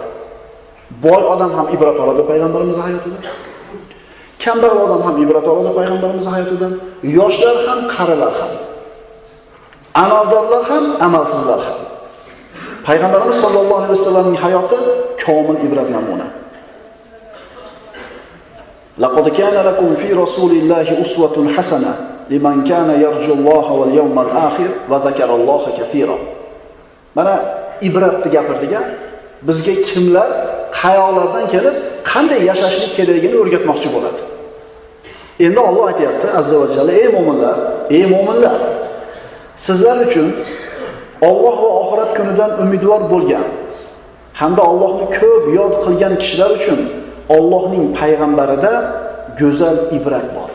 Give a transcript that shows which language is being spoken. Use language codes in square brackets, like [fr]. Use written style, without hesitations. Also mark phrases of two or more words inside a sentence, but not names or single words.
[uz] Boy odam ham ibrat oladi payg'ambarimizning hayotidan. Kambag'al odam ham ibrat oladi payg'ambarimizning hayotidan. Yoshlar ham, qarilar ham. Amaldorlar ham, amalsizlar ham. Payg'ambarimiz [ar] sollallohu alayhi [uz] vasallamning hayoti komil ibrat namuna. [ar] لقد كان لكم في رسول الله أسوة حسنة لمن كان يرجو الله واليوم الآخر وذكر الله كثيرا. [uz] Mana ibratni gapirdigan bizga kimlar qayoqlardan kelib qanday yashashlik kerakligini o'rgatmoqchi bo'ladi. Endi Alloh aytayapti [ar] azza va jalla: [uz] ey mu'minlar, sizlar uchun Alloh va oxirat kunidan umidvor bo'lgan hamda Allohni ko'p yod qilgan kishilar uchun Allohning payg'ambarida go'zal ibrat bor.